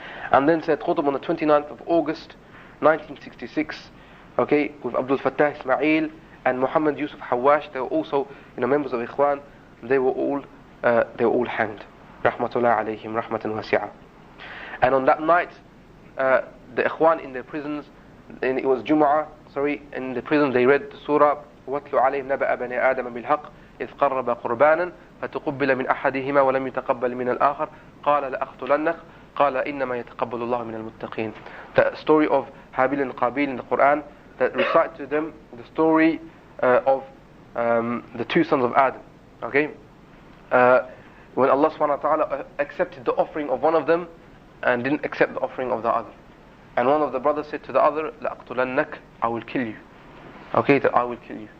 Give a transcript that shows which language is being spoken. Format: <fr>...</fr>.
<en>And then Sayyid Qutb on the 29th of August 1966, with Abdul Fattah Ismail and Muhammad Yusuf Hawash, they were also members of Ikhwan. They were all hanged.</en> <ar>Rahmatullah alayhim, rahmatan wasi'ah.</ar> <en>And on that night, the Ikhwan in their prisons, and it was Jumu'ah, in the prison they read the surah,</en> <ar>وَاتْلُ عَلَيْهِمْ نَبَأَ بَنِي آدَمَ بِالْحَقِّ إِذْ قَرَّبَ قُرْبَانًا فَتُقُبِّلَ مِنْ أَحَدِهِمَا وَلَمْ يُتَقَبَّلْ مِنَ الْآخَرِ قَالَ لَأَقْتُلَنَّكَ قَالَ إِنَّمَا يَتَقَبَّلُ اللَّهُ مِنَ الْمُتَّقِينَ.</ar> <en>The story of Habil and Qabil in the Quran, that recite to them the story of the two sons of Adam. Okay, when Allah subhanahu wa ta'ala accepted the offering of one of them and didn't accept the offering of the other, and one of the brothers said to the other,</en> <ar>لَأَقْتُلَنَّكَ,</ar> <en>I will kill you. Okay, that I will kill you.</en>